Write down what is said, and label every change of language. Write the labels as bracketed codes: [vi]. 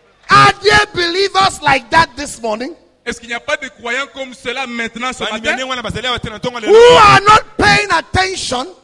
[en] Are there believers like that this morning [fr] Est-ce qu'il n'y a pas de croyants comme cela maintenant ce matin [en] who are not paying attention?